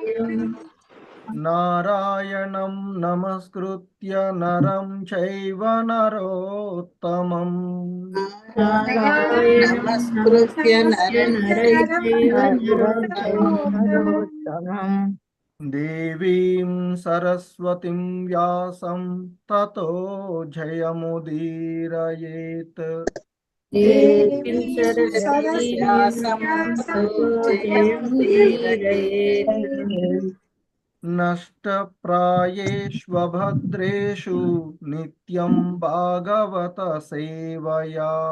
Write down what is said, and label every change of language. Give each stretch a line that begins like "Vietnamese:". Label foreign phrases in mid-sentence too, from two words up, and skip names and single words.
Sanskrit: నారాయణం నమస్కృత్య నరం చైవ నరోత్తమం. నమస్కృత్య నరం చైవ నరోత్తమం. దేవీం సరస్వతిం వ్యాసం తతో జయముదీరయేత్. దేవీం సరస్వతీం తతో జయముదీరయేత్. నష్టప్రాయేష్వభద్రేషు నిత్యం భాగవత సేవయా.